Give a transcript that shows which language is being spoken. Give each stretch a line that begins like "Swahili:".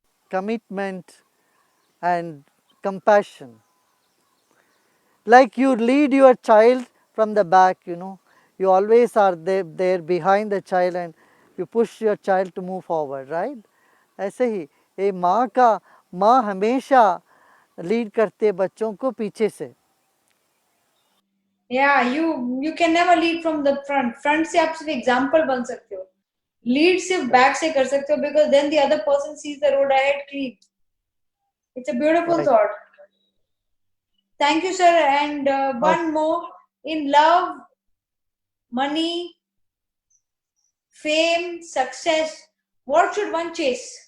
English: Commitment and compassion. Like you lead your child from the back, you always are there behind the child and you push your child to move forward, right?
Hindi: ऐसे ही एक माँ हमेशा lead करते है बच्चों को पीछे से.
English: Yeah, you can never lead from the front.
Hindi: Front से आप सिर्फ example बन सकते हो.
English: Lead
Hindi: सिर्फ back से कर सकते हो,
English: because then the other person sees the road ahead clean. It's a beautiful Right. thought. Thank you, sir. And one more. In love, money, fame, success, what should one chase?